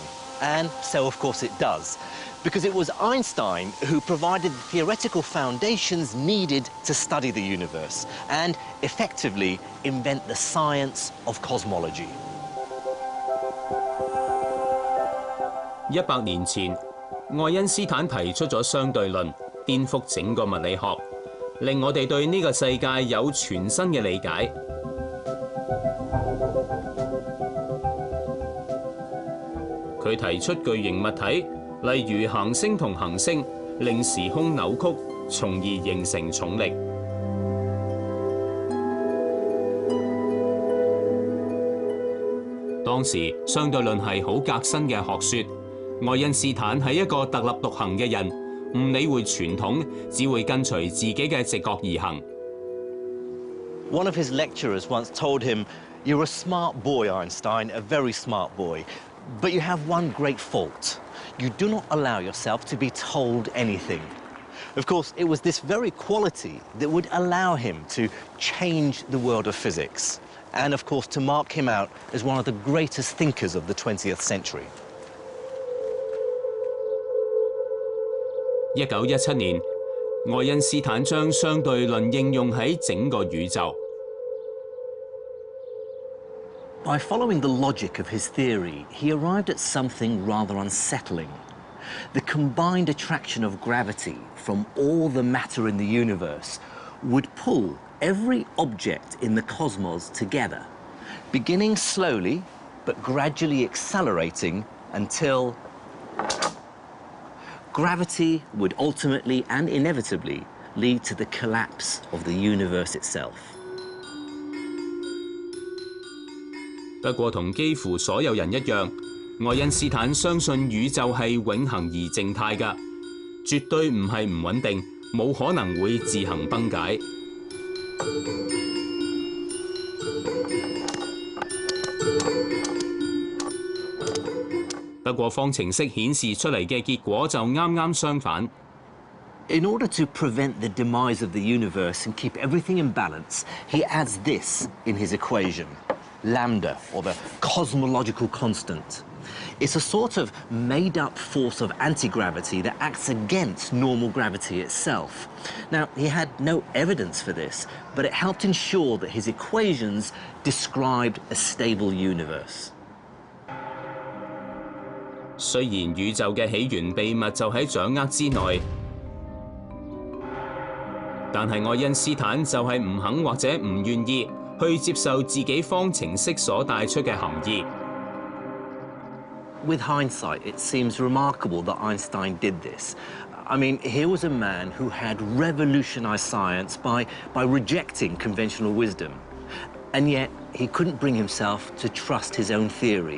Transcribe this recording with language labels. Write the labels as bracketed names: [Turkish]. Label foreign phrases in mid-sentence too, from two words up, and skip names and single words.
[English] And so, of course, it does, because it was Einstein who provided the theoretical foundations needed to study the universe and effectively invent the science of cosmology. [Cantonese] 100 年前，愛因斯坦提出咗相對論。顛覆整個物理學，令我哋對呢個世界有全新嘅理解。佢提出巨型物體，例如行星同行星，令時空扭曲，從而形成重力。當時相對論係好革新嘅學說，愛因斯坦係一個特立獨行嘅人。唔理會傳統，只會跟隨自己嘅直覺而行。 [English] One of his lecturers once told him, "You're a smart boy, Einstein, a very smart boy, but you have one great fault. You do not allow yourself to be told anything." Of course, it was this very quality that would allow him to change the world of physics, and of course to mark him out as one of the greatest thinkers of the 20th century. [Cantonese] 1917 年，愛因斯坦將相對論應用喺整個宇宙。 [English] By following the logic of his theory, he arrived at something rather unsettling. The combined attraction of gravity from all the matter in the universe would pull every object in the cosmos together, beginning slowly but gradually accelerating until gravity would ultimately and inevitably lead to the collapse of the universe itself. [Cantonese] 不過同幾乎所有人一樣，愛因斯坦相信宇宙係永恆而靜態㗎，絕對唔係唔穩定，冇可能會自行崩解。不過方程式顯示出嚟嘅結果就啱啱相反。 [English] In order to prevent the demise of the universe and keep everything in balance, he adds this in his equation, lambda, or the cosmological constant. It's a sort of made-up force of anti-gravity that acts against normal gravity itself. Now, he had no evidence for this, but it helped ensure that his equations described a stable universe. [Cantonese] 雖然宇宙嘅起源秘密就喺掌握之內，但係愛因斯坦就係唔肯或者唔願意去接受自己方程式所帶出嘅含義。 [English] With hindsight, it seems remarkable that Einstein did this. I mean, here was a man who had revolutionized science by rejecting conventional wisdom. And yet, he couldn't bring himself to trust his own theory.